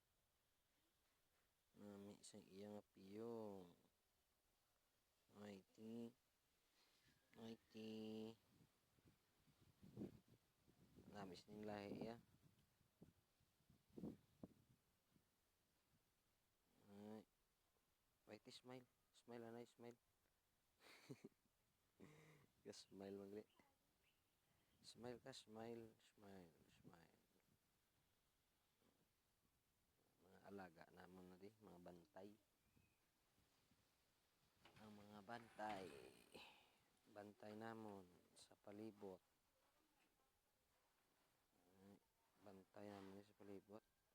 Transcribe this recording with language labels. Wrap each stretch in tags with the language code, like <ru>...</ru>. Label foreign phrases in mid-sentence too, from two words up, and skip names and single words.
<hil>Nami isang iya nga piyong. Whitey, Whitey. Nami sining lahi ya. Ay, Whitey, smile. Smile, anay, smile. Smile magli. Smile ka, smile, smile, smile. Mga alaga namon na di, mga bantay. Ang mga bantay. Bantay namon sa palibot.</hil> <tl>Bantay namin sa palibot.</tl>